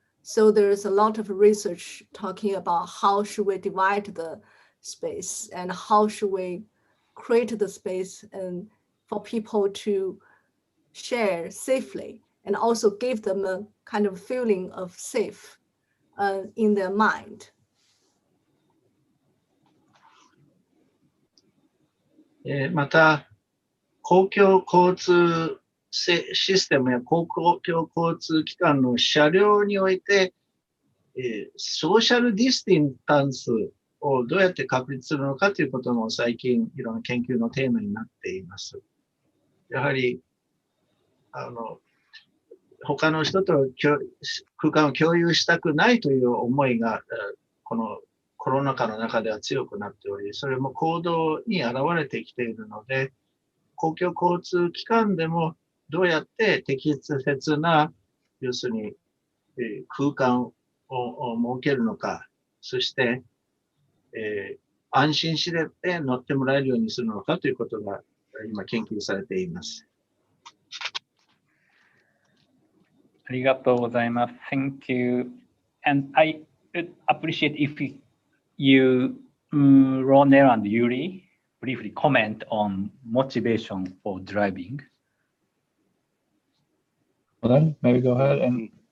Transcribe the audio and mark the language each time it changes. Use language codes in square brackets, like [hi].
[en] So there's a lot of research talking about how should we divide the space and how should we create the space and for people to share safely and also give them a kind of feeling of safe in their mind. [ja] また、公共交通システムや公共交通機関の車両において、ソーシャルディスタンスをどうやって確立するのかということも最近いろんな研究のテーマになっています。やはり、他の人と空間を共有したくないという思いが、このコロナ禍の中では強くなっており、それも行動に現れてきているので、公共交通機関でもどうやって適切な、要するに、空間を設けるのか、そして、安心して乗ってもらえるようにするのかということが今研究されています。ありがとうございます。 [en] Thank you. And I would appreciate if you, Ronel and Yuri, briefly comment on motivation for driving. Well, then maybe go ahead and.